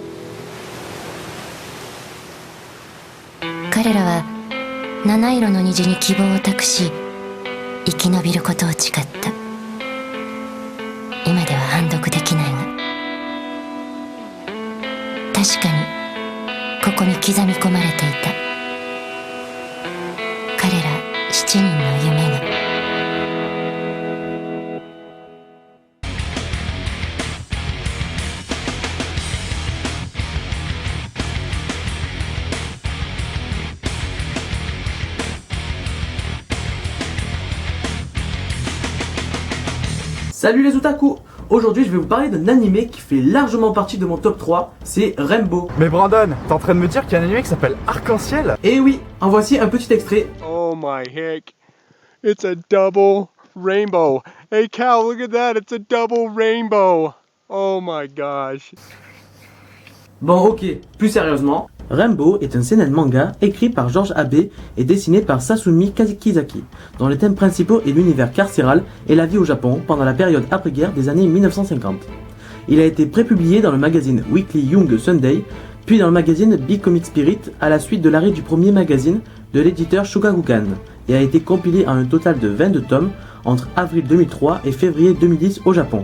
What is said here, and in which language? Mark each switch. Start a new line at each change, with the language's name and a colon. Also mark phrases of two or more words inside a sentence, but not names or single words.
Japanese: 彼らは七色の虹に希望を託し生き延びることを誓った。今では判読できないが、確かにここに刻み込まれていた彼ら7人の夢が。
French: Salut les otaku! Aujourd'hui je vais vous parler d'un animé qui fait largement partie de mon top 3, c'est Rainbow. Mais Brandon, t'es en train de me dire qu'il y a un animé qui s'appelle Arc-en-Ciel? Et oui, en voici un petit extrait.
English: Oh my heck, it's a double rainbow. Hey Cal, look at that, it's a double rainbow. Oh my gosh.
French: Bon ok, plus sérieusement, Rainbow est un seinen manga écrit par George Abe et dessiné par Sasumi Kazaki, dont les thèmes principaux est l'univers carcéral et la vie au Japon pendant la période après-guerre des années 1950. Il a été prépublié dans le magazine Weekly Young Sunday, puis dans le magazine Big Comic Spirit à la suite de l'arrêt du premier magazine de l'éditeur Shogakukan, et a été compilé en un total de 22 tomes entre avril 2003 et février 2010 au Japon.